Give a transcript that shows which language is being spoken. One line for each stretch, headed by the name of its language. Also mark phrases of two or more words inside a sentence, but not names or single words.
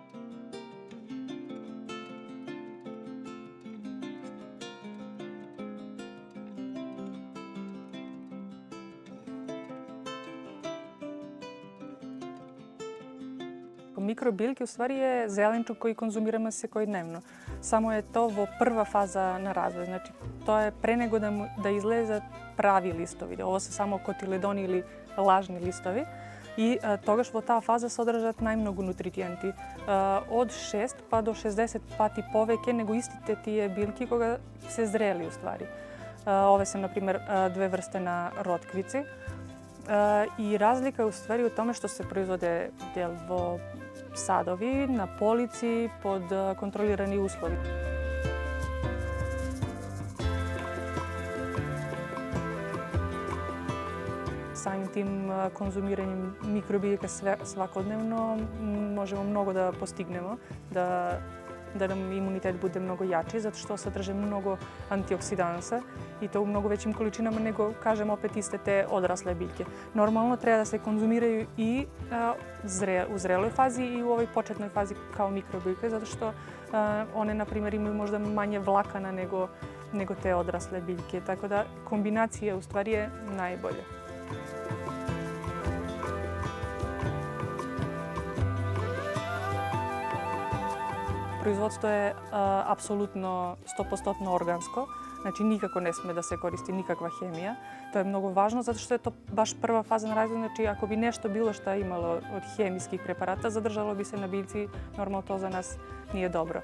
Serbian: Mikrobiljke u stvari je zelenčuk koji konzumiramo svakodnevno. Samo je to prva faza na razvoj. Znači, to je pre nego da izleze pravi listovi. Ovo su samo kotiledoni ili lažni listovi.
Macedonian: I тогаш во таа фаза содржат најмногу нутритиенти. Од 6 па до 60 пати повеќе него истите тие билки кога се зрели уствари.
Serbian: Ове се, например, две врсте на ротквици. И разлика е уствари у томе што се производе дел во садови, на полици, под контролирани услови. Samim tim konzumiranjem mikrobiljaka svakodnevno možemo mnogo da postignemo, da nam imunitet bude mnogo jači, zato što sadrže mnogo antioksidansa i to u mnogo većim količinama nego, kažem, opet iste te odrasle biljke. Normalno treba da se konzumiraju i u zreloj fazi i u ovoj početnoj fazi kao mikrobiljke, zato što one, na primjer, imaju možda manje vlakana nego te odrasle biljke. Tako da kombinacija u stvari je najbolja.
Macedonian: Производство е апсолутно 100% органско, значи никако не сме да се користи никаква хемија. Тоа е многу важно затоа што е тоа баш прва фаза на развој, значи ако би нешто било што имало од хемиски препарата, задржало би се на биљци, нормално тоа за нас не е добро.